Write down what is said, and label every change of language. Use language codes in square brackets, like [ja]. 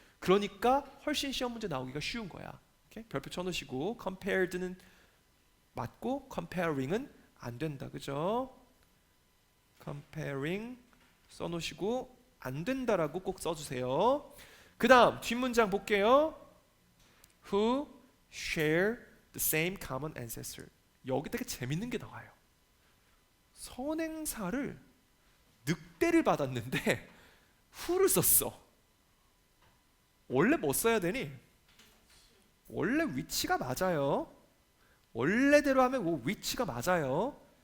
[ko] 그러니까 훨씬 시험 문제 나오기가 쉬운 거야. 오케이? 별표 쳐놓으시고 compared는 맞고 comparing은 안 된다, 그죠? comparing 써놓으시고 안 된다라고 꼭 써주세요. 그 다음 뒷문장 볼게요. [en] Who share the same common ancestor. [ko] 여기 되게 재밌는 게 나와요. 선행사를 늑대를 받았는데 who를 썼어. 원래 뭐 써야 되니? 원래 위치가 맞아요. 원래대로 하면 뭐 위치가 맞아요.